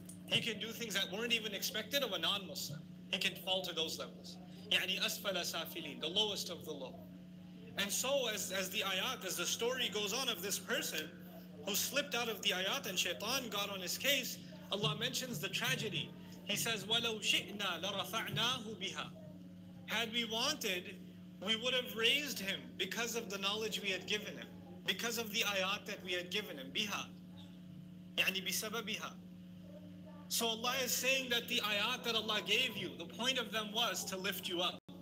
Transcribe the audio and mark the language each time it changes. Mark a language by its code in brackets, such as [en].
[en] He can do things that weren't even expected of a non-Muslim. He can fall to those levels. [ar] يعني أسفل سافلين, [en] the lowest of the low. And so as the ayat, as the story goes on of this person who slipped out of the ayat and Shaitan got on his case, Allah mentions the tragedy. [ar] He says, وَلَوْ شِئْنَا لَرَفَعْنَاهُ بِهَا. [en] Had we wanted, we would have raised him because of the knowledge we had given him, because of the ayat that we had given him. [ar] Biha. يعني بسببها. [en] So Allah is saying that the ayat that Allah gave you, the point of them was to lift you up.